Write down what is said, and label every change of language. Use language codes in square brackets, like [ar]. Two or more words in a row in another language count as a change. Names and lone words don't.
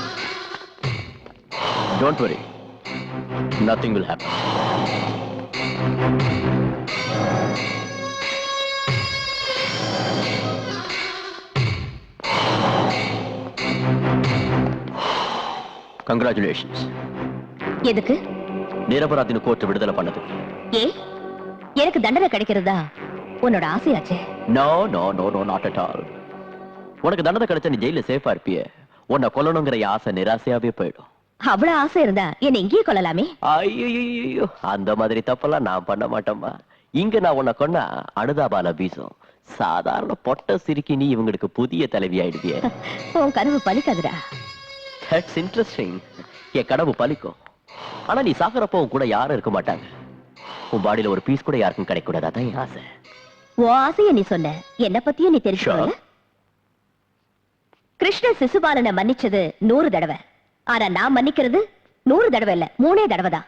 [en] Don't worry. Nothing will happen. Congratulations. [ta] எதுக்கு? நிரபராதின்னு கோர்ட் விடுதலை பண்ணது. ஏ எனக்கு தண்டனை கிடைக்கிறதா உன்னோட ஆசையாச்சே? [en] No, no, no, no, not at all. [ta] உனக்கு தண்டனை கிடைச்சா நீ ஜெயில சேஃபா இருப்பிய. உன்னை கொல்லணுங்கிற ஆசை நிராசையாவே போயிடும். அவ்வளவு ஆசை இருந்தா என்ன இங்கேயே கொள்ளலாமே? ஐயோ, அந்த மாதிரி தப்பெல்லாம் நான் பண்ண மாட்டேம்மா. இங்க நான் உன்னை கொன்னா அனுதாபால வீசும். சாதாரண பொட்ட சிரிக்கி நீ இவங்களுக்கு புதிய தலைவி ஆயிடுவிய. உன் கனவு பலிக்காதுடா. [en] That's interesting. [ta] என் கனவு பலிக்கும். ஆனா நீ சாகுறப்போ உன் கூட யாரும் இருக்க மாட்டாங்க. உன் பாடியில ஒரு பீஸ் கூட யாருக்கும் கிடைக்க கூடாது. அதான் என் ஆசை. உன் ஆசைய நீ சொன்ன, என்ன பத்தியும் நீ தெரிஞ்சுக்கல. கிருஷ்ண சிசுபாலனை மன்னிச்சது 100 தடவை. ஆனா நான் மன்னிக்கிறது 100 தடவை இல்ல, 3 தடவை தான்.